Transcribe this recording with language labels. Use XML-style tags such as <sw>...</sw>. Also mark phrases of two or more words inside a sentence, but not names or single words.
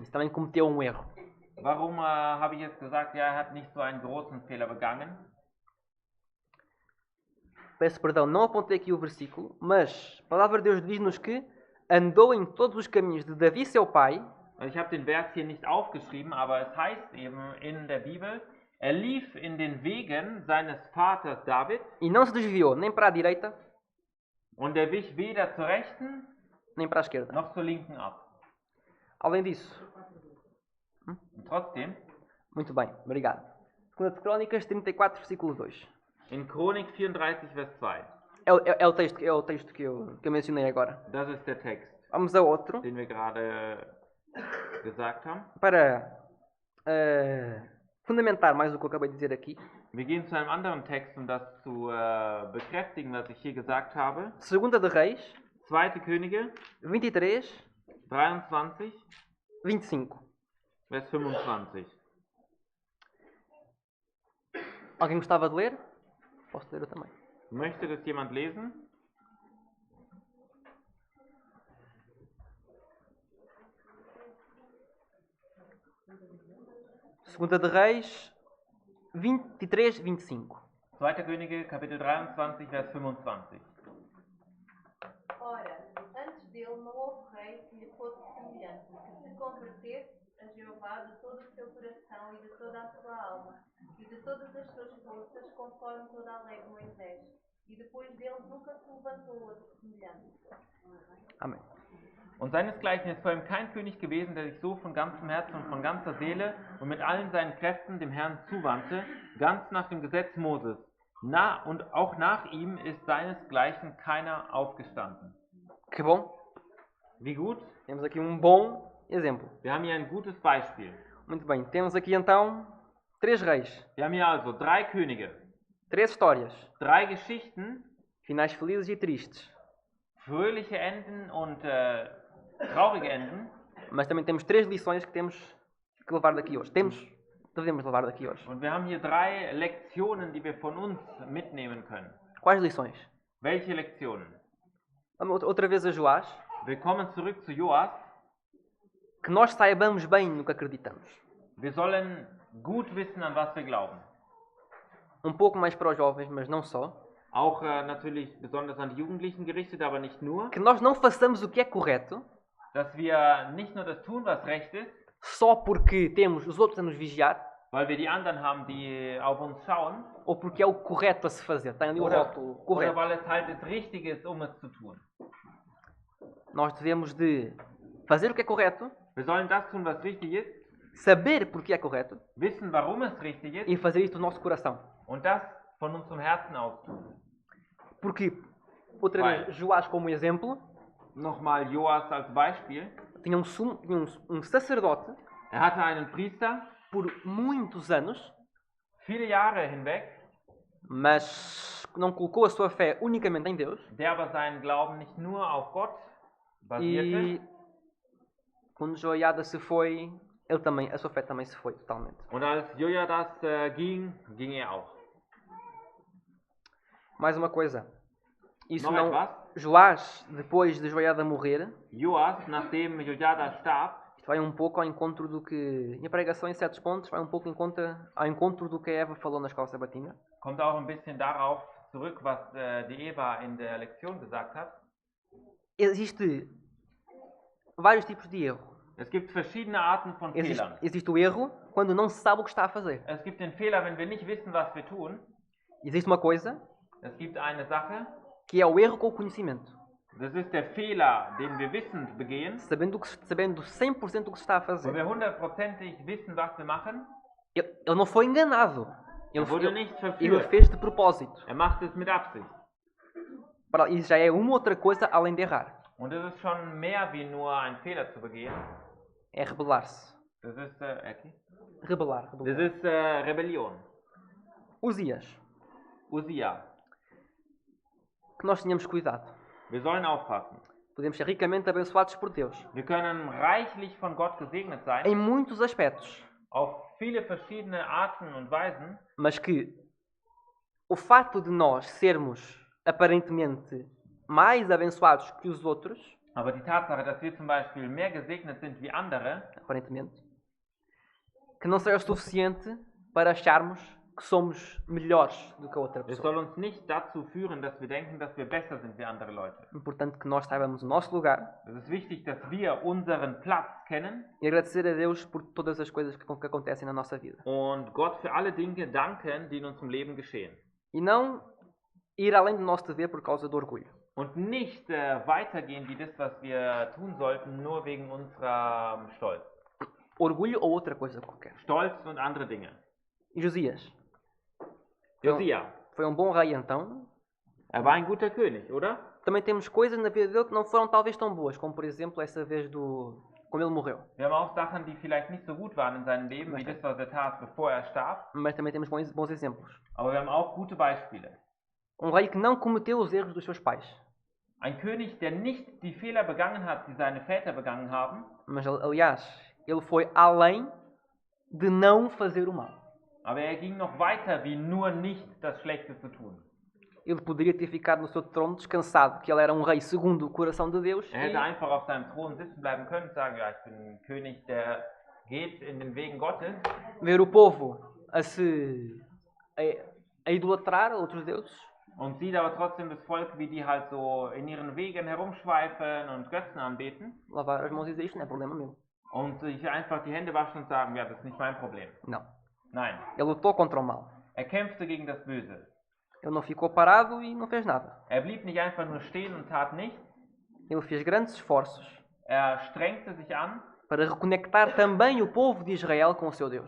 <pt>Também cometeu um erro.</pt> <de>Warum habe ich jetzt gesagt, ja, er hat nicht so einen großen Fehler begangen?</de> <pt>Peço perdão, não apontei aqui o versículo, mas a palavra de Deus diz-nos que andou em todos os caminhos de Davi, seu pai.</pt> <de>Ich habe den Vers hier nicht aufgeschrieben, aber es heißt eben in der Bibel, er lief in den Wegen seines Vaters David</de> <pt>E não se desviou nem para a direita,</pt> <de>und er wich weder zur rechten</de> <pt>nem para a esquerda.</pt> <de>noch zur linken ab.</de> <pt>Além disso,</pt> <de>Und trotzdem,</de> <pt>muito bem, obrigado. 2 Crónicas 34, versículo 2.</pt> <de>in Chronik 34, Vers 2,</de> <pt>É o texto que eu mencionei agora.</pt> <de>das ist der Text,</de> <pt>Vamos a outro,</pt> <de>den wir gerade gesagt haben.</de> <pt>para fundamentar mais o que eu acabei de dizer aqui.</pt> <de>Wir gehen zu einem anderen Text, um das zu bekräftigen, was ich hier gesagt habe.</de> <pt>Segunda de Reis,</pt> <de>2. Könige 23, 23, 25. Vers 25.</de> <pt>Alguém gostava de ler? Posso ler eu também.</pt> <de>Möchte das jemand lesen?</de> <pt>Segunda de Reis, 23, 25.</pt> <de>2. Könige, Kapitel 23, Vers 25.</de> <pt>Ora, antes dele não houve rei que lhe fosse semelhante, que se convertesse a Jeová de todo o seu coração e de toda a sua alma, e de todas as suas forças, conforme toda a lei de Moisés. E depois dele nunca se levantou outro semelhante. Amém.</pt> <de>Und seinesgleichen ist vor ihm kein König gewesen, der sich so von ganzem Herzen und von ganzer Seele und mit allen seinen Kräften dem Herrn zuwandte, ganz nach dem Gesetz Moses. Und auch nach ihm ist seinesgleichen keiner aufgestanden.</de> <pt>Que bom.</pt> <de>Wie gut?</de> <pt>Temos aqui um bom exemplo.</pt> <de>Wir haben hier ein gutes Beispiel.</de> <pt>Muito bem. Temos aqui então 3 reis,</pt> <de>Wir haben hier also 3 Könige,</de> <pt>3 histórias,</pt> <de>3 Geschichten,</de> <pt>finais felizes e tristes.</pt> <de>fröhliche Enden und traurige Enden.</de> <pt>Mas também temos 3 lições que temos que levar daqui hoje. Devemos levar daqui hoje.</pt> <de>Und wir haben hier 3 Lektionen, die wir von uns mitnehmen können.</de> <pt>Quais lições?</pt> <de>Welche Lektionen?</de> <pt>Vamos outra vez a Joás.</pt> <de>Wir kommen zurück zu Joas.</de> <pt>Que nós saibamos bem no que acreditamos.</pt> <de>Wir sollen gut wissen, an was wir glauben.</de> <pt>Um pouco mais para os jovens, mas não só.</pt> <de>Auch natürlich besonders an die Jugendlichen gerichtet, aber nicht nur.</de> <pt>Que nós não façamos o que é correto</pt> <de>Dass wir nicht nur das tun, was recht ist,</de> <pt>só porque temos os outros a nos vigiar</pt> <de>weil wir die anderen haben, die auf uns schauen,</de> <pt>ou porque é o correto a se fazer. Tem ali o rótulo</pt> <de>oder</de> <pt>correto.</pt> <de>weil es halt das Richtige ist, um es zu tun.</de> <pt>Nós devemos de fazer o que é correto,</pt> <de>Wir sollen das tun, was richtig ist,</de> <pt>saber porque é correto</pt> <de>wissen, warum es richtig ist</de> <pt>e fazer isto do nosso coração.</pt> <de>und das von unserem Herzen aus tun.</de> <pt>Porque, outra vez, Joás como exemplo,</pt> <de>Nochmal Joas als Beispiel.</de> <pt>tinha um sacerdote</pt> <de>Hatte einen Priester,</de> <pt>por muitos anos,</pt> <de>viele Jahre hinweg,</de> <pt>mas não colocou a sua fé unicamente em Deus.</pt> <de>der aber seinen Glauben nicht nur auf Gott basierte.</de> <pt>E quando Joiada se foi, a sua fé também se foi totalmente.</pt> <de>Und als Jojadas ging er auch.</de> <pt>Mais uma coisa. Isso</pt> <de>Noch</de> <pt>não.</pt> <de>etwas?</de> <pt>Joás, depois de Joiada morrer,</pt> <de>Joas, nachdem Jojadas starb,</de> <pt>isto vai um pouco ao encontro do que. A pregação em certos pontos vai um pouco ao encontro do que a Eva falou na escola sabatina.</pt> <de>kommt auch ein bisschen darauf zurück, was die Eva in der Lektion gesagt hat.</de> <pt>Existe vários tipos de erro.</pt> <de>Es gibt verschiedene Arten von Fehlern.</de> <pt>Existe o erro quando não se sabe o que está a fazer.</pt> <de>Es gibt den Fehler, wenn wir nicht wissen, was wir tun.</de> <pt>Existe uma coisa</pt> <de>Es gibt eine Sache,</de> <pt>que é o erro com o conhecimento.</pt> <de>das ist der Fehler, den wir wissend begehen,</de> <pt>Sabendo 100% do que se está a</pt> <de>wo</de> <pt>fazer.</pt> <de>wir hundertprozentig wissen, was wir machen.</de> <pt>Ele não foi enganado. Ele</pt> <de>wurde nicht</de> <pt>ele</pt> <de>verführt.</de> <pt>fez de propósito.</pt> <de>Macht es mit Absicht.</de> <pt>Isso já é uma outra coisa além de errar.</pt> <de>Und es ist schon mehr wie nur ein Fehler zu begehen.</de> <pt>É rebelar-se.</pt> <de>Das ist,</de> <pt>Rebelar.</pt> <de>das ist Rebellion.</de> <pt>Uzias.</pt> <de>Usia.</de> <pt>Que nós tenhamos cuidado.</pt> <de>Wir sollen aufpassen.</de> <pt>Podemos ser ricamente abençoados por Deus.</pt> <de>Wir können reichlich von Gott gesegnet sein,</de> <pt>Em muitos aspectos.</pt> <de>auf viele verschiedene Arten und Weisen.</de> <pt>Mas que o facto de nós sermos aparentemente mais abençoados que os outros,</pt> <de>Aber die Tatsache, dass wir zum Beispiel mehr gesegnet sind wie andere,</de> <pt>aparentemente, que não seja suficiente para acharmos que somos melhores do que a outra</pt> <de>es</de> <pt>pessoa.</pt> <de>soll uns nicht dazu führen, dass wir denken, dass wir besser sind wie andere Leute.</de> <pt>Importante que nós saibamos o nosso lugar</pt> <de>Es ist wichtig, dass wir unseren Platz kennen</de> <pt>e agradecer a Deus por todas as coisas que acontecem na nossa vida.</pt> <de>und Gott für alle Dinge danken, die in unserem Leben geschehen.</de> <pt>E não ir além do nosso dever por causa do orgulho.</pt> <de>Und nicht weitergehen wie das, was wir tun sollten, nur wegen unserer Stolz.</de> <pt>Orgulho ou outra coisa qualquer.</pt> <de>Stolz und andere Dinge.</de> <pt>E Josias</pt> <de>Josia,</de> <pt>foi um bom rei então.</pt> <de>war ein guter König, oder?</de> <pt>Também temos coisas na vida dele que não foram talvez tão boas, como por exemplo essa vez do como ele morreu.</pt> <de>Wir haben auch Sachen, die vielleicht nicht so gut waren in seinem Leben, wie das, was er tat, bevor er starb.</de> <pt>Mas também temos bons exemplos.</pt> <de>Aber wir haben auch gute Beispiele.</de> <pt>Um rei que não cometeu os erros dos seus pais,</pt> <de>Ein König, der nicht die Fehler begangen hat, die seine Väter begangen haben,</de> <pt>mas aliás, ele foi além de não fazer o mal.</pt> <de>aber er ging noch weiter, wie nur nicht das Schlechte zu tun.</de> <pt>Ele poderia ter ficado no seu trono descansado, que ele era um rei segundo o coração de Deus,</pt> <de>Er hätte einfach auf seinem Thron sitzen bleiben können und sagen, ja, ich bin ein König, der geht in den Wegen Gottes.</de> <pt>ver o povo a idolatrar outros deuses,</pt> <de>Und sieht aber trotzdem das Volk, wie die halt so in ihren Wegen herumschweifen und Götzen anbeten.</de> <pt>lavar as mãos e dizer isto não é problema meu.</pt> <de>Und sich einfach die Hände waschen und sagen, ja, das ist nicht mein Problem.</de> <pt>Não.</pt> <de>Nein,</de> <pt>Ele lutou contra o mal.</pt> <de>er kämpfte gegen das Böse.</de> <pt>Ele não ficou parado e não fez nada.</pt> <de>Er blieb nicht einfach nur stehen und tat nichts.</de> <pt>Ele fez grandes esforços</pt> <de>Er strengte sich an,</de> <pt>para reconectar também o povo de Israel com o seu Deus.</pt>